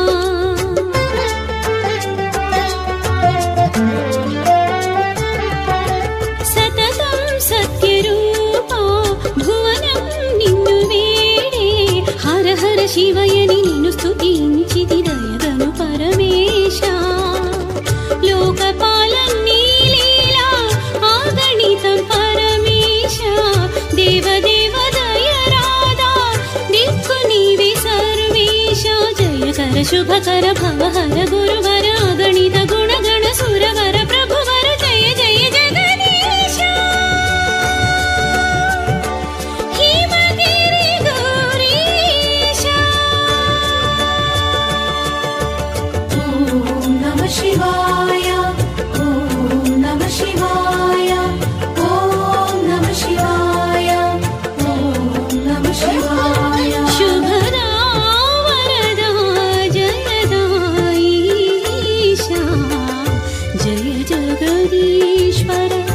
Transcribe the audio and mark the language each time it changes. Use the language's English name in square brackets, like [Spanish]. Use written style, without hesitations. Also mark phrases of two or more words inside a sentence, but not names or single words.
[Telugu] సతతం సత్యరూపా భువనం నిన్ను వేడే హర హర శివయని నిన్ను స్తుతించితి దయగను పరమేశా లోకపాలన్నీ లీలా ఆగణితం పరమేశా దేవదేవ [Sanskrit] कर शुभकर भवहर गुरुवर अगणित गुणगण सुरवर प्रभुवर जय जय जगदीश हिमगिरि गौरीश ओम नमः शिवाय ओम नमः शिवाय ओम नमः शिवाय ओम नमः शिवाय शुभदा जय जगदीश्वर